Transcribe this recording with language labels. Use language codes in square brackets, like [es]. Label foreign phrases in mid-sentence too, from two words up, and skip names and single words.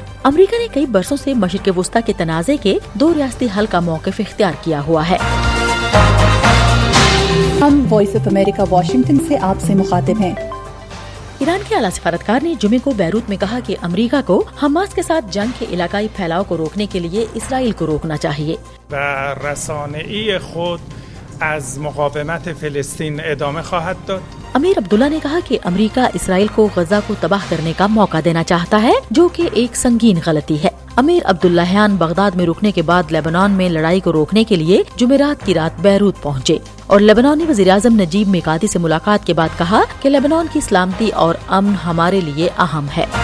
[ur] امریکہ نے کئی برسوں سے مشرق وسطی کے تنازع کے 2 ریاستی حل کا موقف اختیار کیا ہوا ہے۔ ہم وائس آف امریکہ واشنگٹن سے آپ سے مخاطب ہیں۔ ایران کے اعلیٰ سفارتکار نے جمعے کو بیروت میں کہا کہ امریکہ کو حماس کے ساتھ جنگ کے علاقائی پھیلاؤ کو روکنے کے لیے اسرائیل کو روکنا چاہیے۔ [fa] و رسانه‌ای خود از مقاومت فلسطین ادامه خواهد داد۔ [ur] امیر عبداللہ نے کہا کہ امریکہ اسرائیل کو غزہ کو تباہ کرنے کا موقع دینا چاہتا ہے، جو کہ ایک سنگین غلطی ہے۔ امیر عبداللہیان بغداد میں رکنے کے بعد لیبنان میں لڑائی کو روکنے کے لیے جمعرات کی رات بیروت پہنچے اور لیبنانی وزیراعظم نجیب میقاتی سے ملاقات کے بعد کہا کہ لیبنان کی سلامتی اور امن ہمارے لیے اہم ہے۔